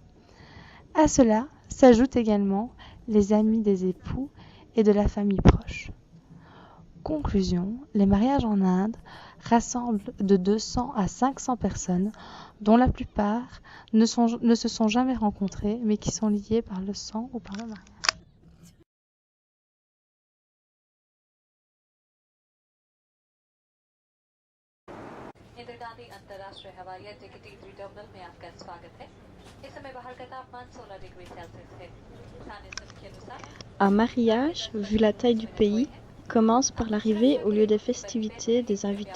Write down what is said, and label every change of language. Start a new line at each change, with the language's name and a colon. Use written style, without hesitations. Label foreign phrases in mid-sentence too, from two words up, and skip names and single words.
French: À cela s'ajoutent également les amis des époux et de la famille proche. Conclusion, les mariages en Inde rassemblent de 200 à 500 personnes, dont la plupart ne se sont jamais rencontrées, mais qui sont liées par le sang ou par le mariage.
Hindi: इंदिरा गांधी अंतर्राष्ट्रीय हवाई अड्डे के T3 टर्मिनल में आपका स्वागत है। इस समय बाहर का तापमान 16 डिग्री सेल्सियस है। स्थानीय समय के अनुसार
French: Un mariage, vu la taille du pays, commence par l'arrivée au lieu des festivités des invités.